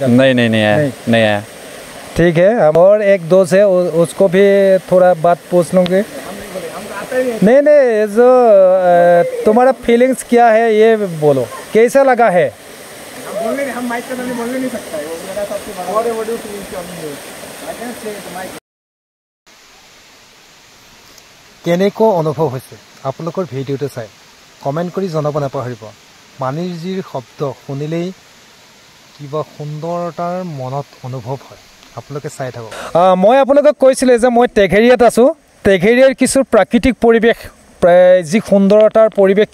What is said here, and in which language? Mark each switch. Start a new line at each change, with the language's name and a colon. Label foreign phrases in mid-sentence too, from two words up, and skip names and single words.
Hindi: नहीं आया ठीक है और एक दोस्त है उसको भी थोड़ा बात पूछ लूँगी नहीं जो तुम्हारा फीलिंग्स क्या है ये बोलो कैसा लगा है हम माइक का बोलने नहीं सकता
Assamese: কেনেকুৱা অনুভৱ হৈছে আপোনালোকৰ ভিডিঅ'টো চাই কমেণ্ট কৰি জনাব নাপাহৰিব পানীৰ জিৰ শব্দ শুনিলেই কিবা সুন্দৰতাৰ মনত অনুভৱ হয় আপোনালোকে চাই থাকক মই আপোনালোকক কৈছিলোঁ যে মই টেঘেৰিয়াত আছোঁ টেঘেৰিয়াৰ কিছু প্ৰাকৃতিক পৰিৱেশ যি সুন্দৰতাৰ পৰিৱেশ